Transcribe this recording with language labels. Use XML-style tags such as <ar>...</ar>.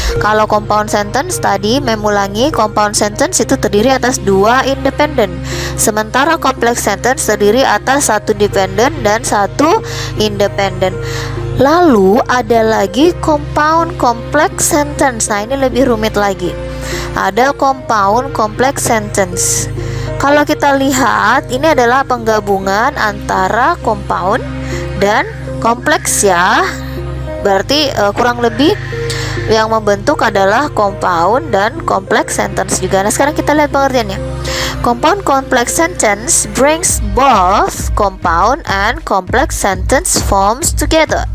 <id>Kalau compound sentence tadi mengulangi, compound sentence itu terdiri atas dua independen, sementara complex sentence terdiri atas satu dependent dan satu independen. Lalu ada lagi compound complex sentence. Nah, ini lebih rumit lagi. Ada compound complex sentence. Kalau kita lihat, ini adalah penggabungan antara compound dan kompleks ya. Berarti kurang lebih yang membentuk adalah compound dan complex sentence juga. Nah, sekarang kita lihat pengertiannya.</id> <en>Compound complex sentence brings both compound and complex sentence forms together.</en>